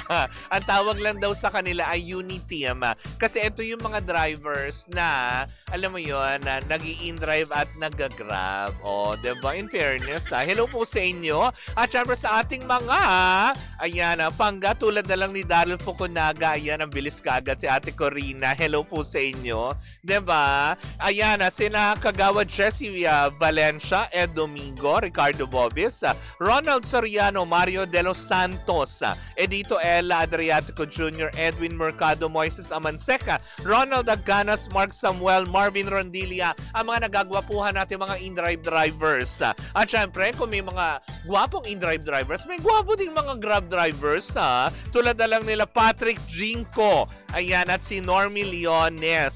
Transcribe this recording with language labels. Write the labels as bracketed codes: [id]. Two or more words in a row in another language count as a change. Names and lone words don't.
[tl] Ang tawag lang daw sa kanila ay Uniteam. Kasi ito yung mga drivers na, alam mo yun, na nag-i-in-drive at nag-grab. Diba? [en] In fairness, [tl] hello po sa inyo. At syempre sa ating mga, ayan, pangga tulad na lang ni Daryl Fukunaga. Ayan, ang bilis kagad si Ate Corina. Hello po sa inyo. Diba? Ayan, sina Kagawa Jessie Valencia, Ed Domingo, Ricardo Bobis, Ronald Soriano, Mario De Los Santos, Edito Ella Adriatico Jr., Edwin Mercado, Moises Amanseca, Ronald Aganas, Mark Samuel, Marvin Rondilia, ang mga nagagwapuhan natin mga [en] in-drive drivers. [tl] At syempre, kung may mga gwapong [en] in-drive drivers, [tl] may gwapo ding mga [en] grab drivers, [tl] tulad na lang nila Patrick Jinko, ayan, at si Normie Leones.